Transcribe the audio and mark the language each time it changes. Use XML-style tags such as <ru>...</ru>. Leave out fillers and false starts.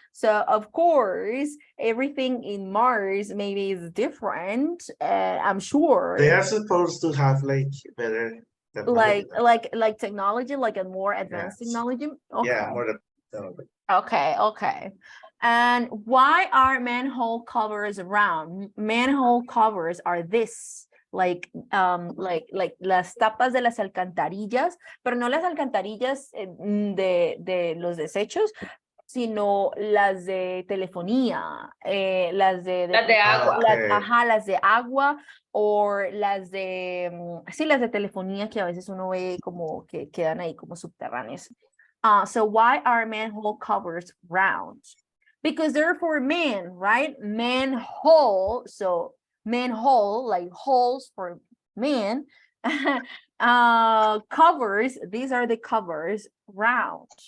<en>So of course, everything in Mars maybe is different. I'm sure. They are supposed to have like better technology. Like technology, like a more advanced Yes. technology. Okay. Yeah, more technology. Okay. And why are manhole covers round? Manhole covers are this, like</en> <es>las tapas de las alcantarillas, pero no las alcantarillas de los desechos, sino las de telefonía, las de agua.</es> <en>Okay.</en> <es>las de agua, o las de, sí, las de telefonía que a veces uno ve como que quedan ahí como subterráneas.</es> <en>So why are manhole covers round? Because they're for men, right? Manhole, so manhole, like holes for men. Covers, these are the covers, round.</en>